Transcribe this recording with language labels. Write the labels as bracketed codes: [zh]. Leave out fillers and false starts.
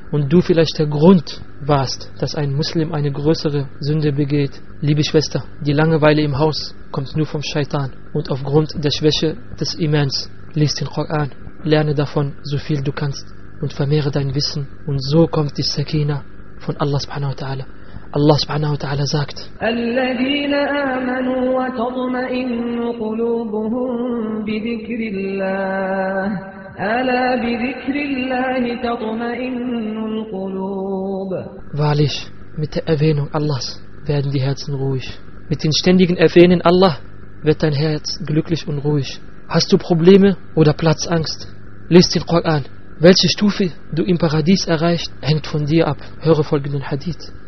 [de] Und du vielleicht der Grund warst, dass ein Muslim eine größere Sünde begeht. Liebe Schwester, die Langeweile im Haus kommt nur vom Scheitan. Und aufgrund der Schwäche des Imams, lies den Koran, lerne davon so viel du kannst und vermehre dein Wissen. Und so kommt die Sakina von Allah subhanahu wa ta'ala. Allah subhanahu wa ta'ala sagt, [ar] الذين آمنوا وتطمئن قلوبهم بذكر الله ألا بذكر الله تطمئن القلوب. [de] Wahrlich, mit der Erwähnung Allahs werden die Herzen ruhig. Mit den ständigen Erwähnen Allah wird dein Herz glücklich und ruhig. Hast du Probleme oder Platzangst? Lies den Koran. Welche Stufe du im Paradies erreicht, hängt von dir ab. Höre folgenden Hadith.